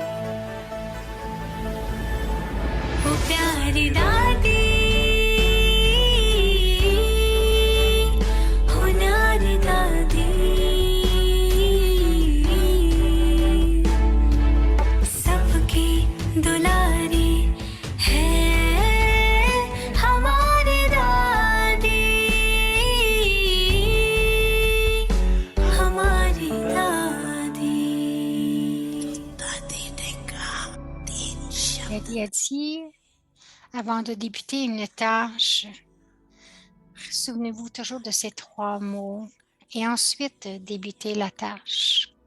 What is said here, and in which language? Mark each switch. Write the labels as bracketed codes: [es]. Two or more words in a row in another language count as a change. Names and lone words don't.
[hi] वो प्यारी दादी हो न्यारी दादी सबकी दुलारी है हमारी दादी हमारी दादी [fr] Daddy a dit, avant de débuter une tâche, souvenez-vous toujours de ces 3 mots et ensuite débutez la tâche.